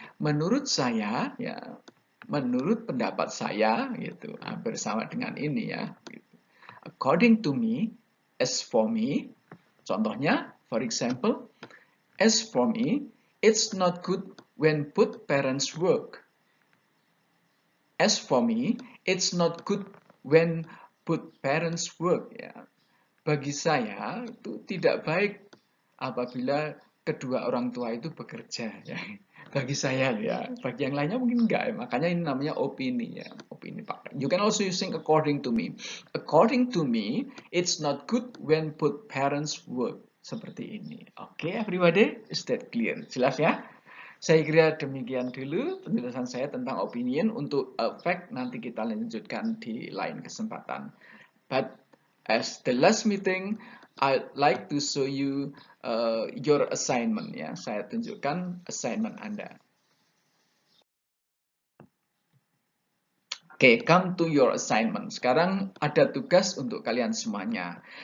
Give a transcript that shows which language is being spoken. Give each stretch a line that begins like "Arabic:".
Indonesian: Menurut saya, ya, menurut pendapat saya, gitu, hampir sama dengan ini ya. Gitu.
English: According to me, as for me,
Indonesian: contohnya,
English: for example, as for me, it's not good when both parents work. As for me, it's not good when both parents work. Ya.
Indonesian: Bagi saya, itu tidak baik apabila kedua orang tua itu bekerja. Ya. Bagi saya ya, bagi yang lainnya mungkin enggak ya. Makanya ini namanya opini ya, opini Pak.
English: You can also using according to me. According to me, it's not good when both parents work.
Indonesian: Seperti ini. Oke,
English: everybody, is that clear?
Indonesian: Jelas ya? Saya kira demikian dulu penjelasan saya tentang opinion. Untuk fact nanti kita lanjutkan di lain kesempatan.
English: But as the last meeting, I'd like to show you your assignment ya.
Indonesian: Saya tunjukkan assignment Anda.
English: Oke, come to your assignment.
Indonesian: Sekarang ada tugas untuk kalian semuanya.